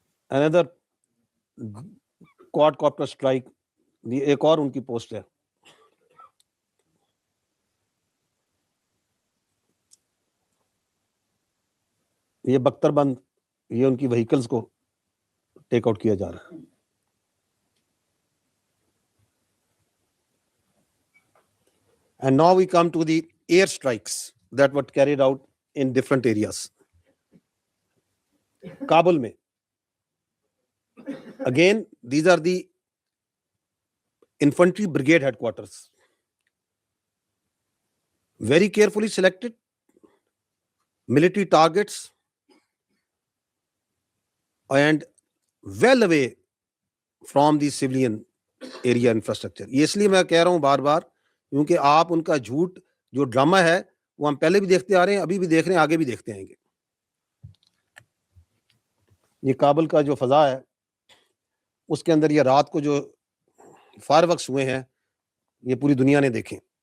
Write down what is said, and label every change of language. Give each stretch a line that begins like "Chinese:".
English: Another quadcopter strike,
Urdu: یہ ایک اور ان کی پوسٹ ہے. یہ بختر بند، یہ ان کی وہیکلز کو ٹیک آؤٹ کیا جا رہا ہے.
English: And now we come to the air strikes that were carried out in different areas.
Urdu: Kabul میں again these are the infantry brigade headquarters, very carefully selected military targets and well away from the civilian area infrastructure. یہ اس لیے میں کہہ رہا ہوں بار بار کیونکہ آپ ان کا جھوٹ جو ڈرامہ ہے وہ ہم پہلے بھی دیکھتے آ رہے ہیں، ابھی بھی دیکھ رہے ہیں، آگے بھی دیکھتے آئیں گے. یہ کابل کا جو فضا ہے اس کے اندر یہ رات کو جو فائر ورکس ہوئے ہیں یہ پوری دنیا نے دیکھیں.